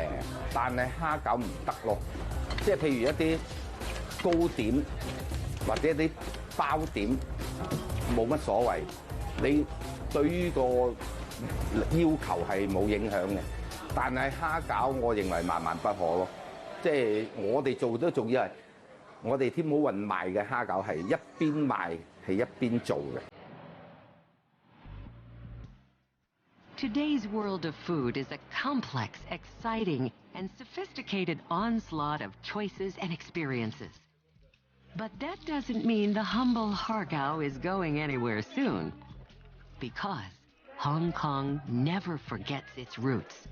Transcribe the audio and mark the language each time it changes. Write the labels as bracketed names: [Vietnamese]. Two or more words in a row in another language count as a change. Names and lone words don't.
[Cantonese] 但係蝦餃唔得咯，即係譬如一啲糕點或者啲包點冇乜所謂，你對於個要求係冇影響嘅。但係蝦餃我認為萬萬不可咯，即係我哋做都仲要係我哋天母運賣嘅蝦餃係一邊賣係一邊做嘅。 [English] Today's world of food is a complex, exciting, and sophisticated onslaught of choices and experiences. But that doesn't mean the humble hagao is going anywhere soon, because Hong Kong never forgets its roots.